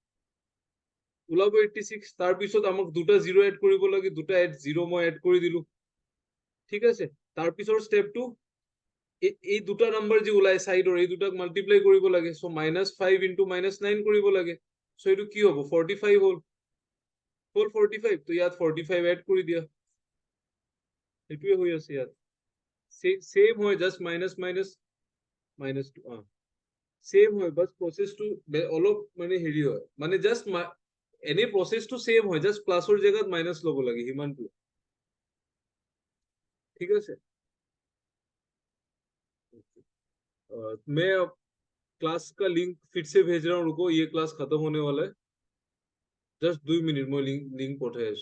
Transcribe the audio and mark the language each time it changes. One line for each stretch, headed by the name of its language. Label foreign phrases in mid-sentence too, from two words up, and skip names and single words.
Assamese: 86 তাৰ পিছত আমাক দুটা 0 এড কৰিব লাগে দুটা 0 মই এড কৰি দিলো ঠিক আছে তাৰ পিছৰ স্টেপটো এই দুটা নাম্বাৰ যে ওলাই সাইডৰ এই দুটাক মাল্টিপ্লাই কৰিব লাগে সো -5 ইনটু -9 কৰিব লাগে সো এটো কি হ'ব 45 হ'ল 45 তো ইয়াত 45 এড কৰি দিয়া এটোৱে হৈ আছে ইয়াত সেম হয়
English: just minus minus
Assamese: -2 সেম হয় বাস প্ৰসেসটো অলপ মানে হেৰি হয় মানে জাস্ট এনে প্ৰসেসটো সেম হয় জাস্ট প্লাসৰ জায়গাত মাইনাস ল'ব লাগে হিমানটো ঠিক আছে
Hindi: मैं क्लास का लिंक फिर से भेज रहा हूँ रुको ये क्लास खत्म होने वाला है जस्ट 2 मिनट में लिंक पठाए